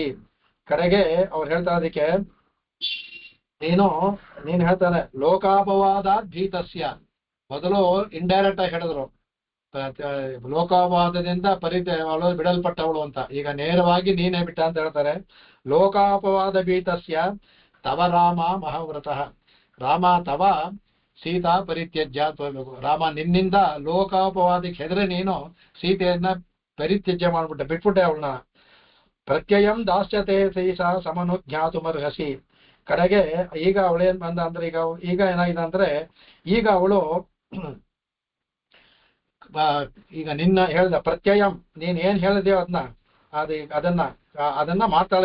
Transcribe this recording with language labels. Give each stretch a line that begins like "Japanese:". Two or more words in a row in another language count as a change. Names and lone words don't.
Kannada: ಕಡೆಗೆ ಅವ್ರು ಹೇಳ್ತಾ ಅದಕ್ಕೆ ನೀನು ಹೇಳ್ತಾನೆ
Sanskrit: ಲೋಕಾಪವಾದ ಭೀತಸ್ಯ.
Kannada: ಮೊದಲು ಇಂಡೈರೆಕ್ಟ್ ಆಗಿ ಹೇಳಿದ್ರು ಲೋಕಾಪವಾದದಿಂದ ಅವಳು ಬಿಡಲ್ಪಟ್ಟವಳು ಅಂತ. ಈಗ ನೇರವಾಗಿ ನೀನೇ ಬಿಟ್ಟ ಅಂತ ಹೇಳ್ತಾರೆ.
Sanskrit: ಲೋಕಾಪವಾದ ಭೀತಸ್ಯ ತವ ರಾಮ ಮಹಾವ್ರತಃ. ರಾಮ ತವ ಸೀತಾ ಪರಿತ್ಯಜ್ಯ
Kannada: ಅಂತ ಹೇಳ್ಬೇಕು. ರಾಮ ನಿನ್ನಿಂದ ಲೋಕಾಪವಾದಕ್ಕೆ ಹೆದರೆ ನೀನು ಸೀತೆಯನ್ನ ಪರಿತ್ಯಜ್ಯ ಮಾಡ್ಬಿಟ್ಟೆ, ಬಿಟ್ಬಿಟ್ಟೆ ಅವಳನ್ನ.
Sanskrit: ಪ್ರತ್ಯಯಂ ದಾಸ್ಯತೆ ಸೀಸಾ ಸಮನು ಜ್ಞಾತುಮರ್ಹಸಿ.
Kannada: ಕಡೆಗೆ ಈಗ ಅವಳೇನ್ ಬಂದ ಅಂದ್ರೆ ಈಗ ಏನಾಗಿದೆ ಅಂದ್ರೆ, ಈಗ ಅವಳು ಈಗ ನಿನ್ನ ಹೇಳ್ದ ಪ್ರತ್ಯಯಂ, ನೀನ್ ಏನ್ ಹೇಳಿದೆಯೋ ಅದನ್ನ ಮಾಡ್ತಾಳೆ.